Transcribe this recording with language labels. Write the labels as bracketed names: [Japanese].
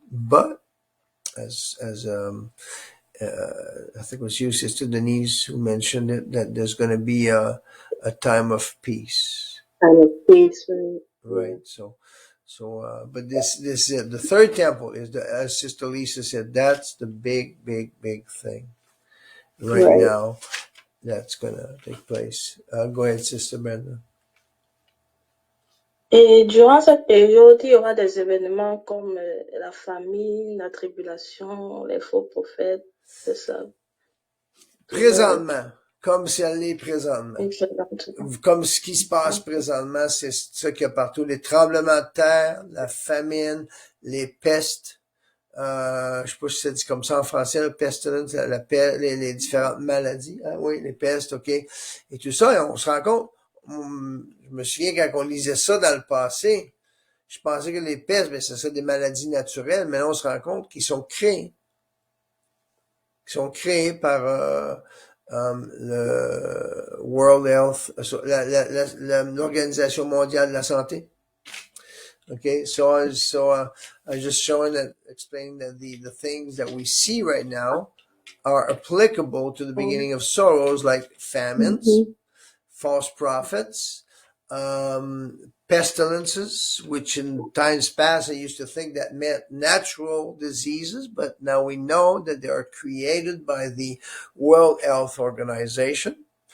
[English] But as I think it was you, Sister Denise, who mentioned it, that there's going to be a time of peace. Time of peace, right? So, but this the third temple is as Sister Lisa said, that's the big thing right now that's going to take place. Go ahead, Sister Brenda. [French] Et durant cette période, il y aura des événements comme la famine, la tribulation, les faux prophètes, c'est ça. Présentement, comme si elle est présentement. Comme ce qui se passe présentement, c'est ça qu'il y a partout. Les tremblements de terre, la famine, les pestes. Je sais pas si c'est dit comme ça en français, le pestilence, les différentes maladies. Hein, oui, les pestes, OK. Et tout ça, et on se rend compte, je me souviens quand on lisait ça dans le passé, je pensais que les pestes, ben, c'est ça des maladies naturelles, mais là, on se rend compte qu'ils sont créés. Ils sont créés par le World Health, l'Organisation mondiale de la santé. [English] Okay, so I was just showing that, explaining that the things that we see right now are applicable to the beginning of sorrows, like famines, false prophets, pestilences, which in times past I used to think that meant natural diseases, but now we know that they are created by the World Health Organization.